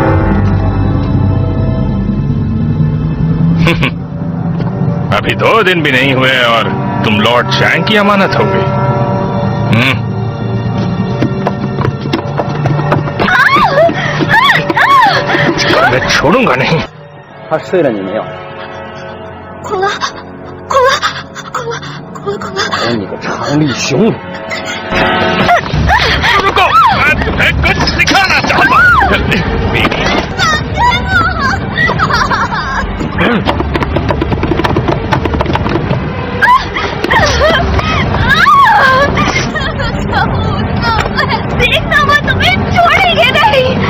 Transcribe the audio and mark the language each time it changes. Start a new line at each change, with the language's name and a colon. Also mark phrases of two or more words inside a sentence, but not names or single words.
Hindi: अभी 2 दिन भी नहीं हुए और तुम लॉर्ड चैंग की अमानत हो गई। मैं छोड़ूंगा नहीं।
Chinese: 他睡了你没有？哭了，哭了，哭了，哭了，哭了！哎，你个长力熊！
Hindi: रुको, मैं तुम्हें कुछ सिखाना चाहता हूँ। देखना, मैं तुम्हें छोड़ेंगे नहीं।